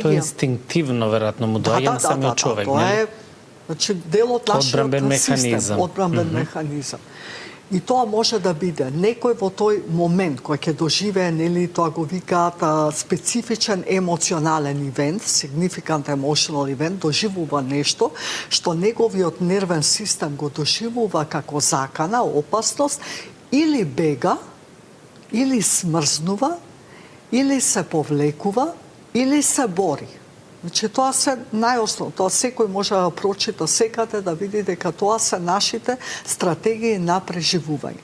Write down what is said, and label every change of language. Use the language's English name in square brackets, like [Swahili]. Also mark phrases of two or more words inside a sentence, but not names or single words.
[Macedonian] Тоа инстинктивно, веројатно, му доаѓа на самиот човек, тоа е, значи, дел од нашиот систем, одбранбен механизам. И тоа може да биде некој во тој момент кој ќе доживее, нели, тоа го викаат специфичен емоционален ивент, [English] significant emotional event, [Macedonian] доживува нешто што неговиот нервен систем го доживува како закана, опасност, или бега, или смрзнува, или се повлекува, или се бори. Значи, тоа се најоснов, тоа секој може да прочита секаде, да види дека тоа се нашите стратегии на преживување.